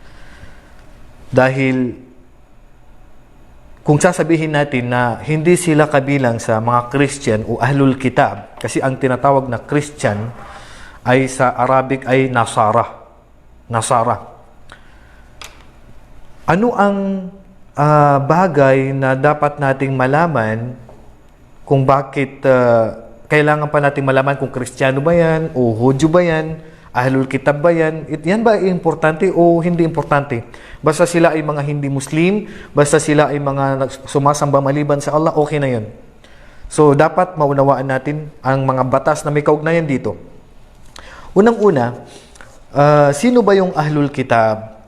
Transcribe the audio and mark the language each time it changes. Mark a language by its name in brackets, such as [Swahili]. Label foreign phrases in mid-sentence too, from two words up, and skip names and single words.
[Filipino] Dahil kung sasabihin natin na hindi sila kabilang sa mga Christian o [Arabic] أهل الكتاب, [Filipino] kasi ang tinatawag na Christian ay sa Arabic ay Nasara. Ano ang bagay na dapat nating malaman kung bakit kailangan pa nating malaman kung Kristiyano ba yan o Hudyo ba yan? [Arabic] أهل الكتاب [Filipino] ba yan? Yan ba ay importante o hindi importante? Basta sila ay mga hindi Muslim, basta sila ay mga sumasamba maliban sa Allah, okay na yun. So, dapat maunawaan natin ang mga batas na may kaugnayan dito. Unang-una, sino ba yung [Arabic] أهل الكتاب?